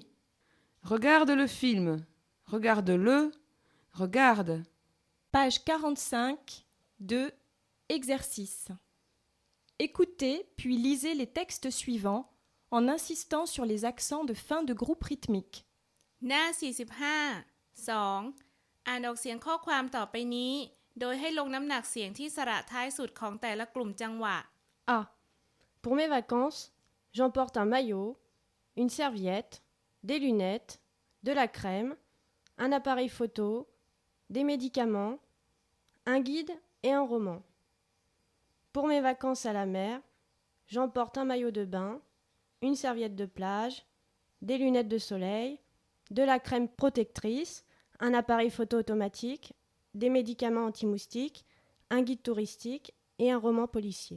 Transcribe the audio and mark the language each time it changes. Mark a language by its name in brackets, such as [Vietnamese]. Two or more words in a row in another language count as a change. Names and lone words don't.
[French] Regarde le film. Regarde-le. Regarde. Page 45, 2, exercice. Écoutez puis lisez les textes suivants en insistant sur les accents de fin de groupe rythmique. [Thai] หน้า 45 2 อ่านออกเสียงข้อความต่อไปนี้ โดยให้ลงน้ำหนักเสียงที่สระท้ายสุดของแต่ละกลุ่มจังหวะ [French] A. Pour mes vacances, j'emporte un maillot, une serviette, des lunettes, de la crème, un appareil photo, des médicaments, un guide et un roman. Pour mes vacances à la mer, j'emporte un maillot de bain, une serviette de plage, des lunettes de soleil, de la crème protectrice, un appareil photo automatique, des médicaments anti-moustiques, un guide touristique et un roman policier.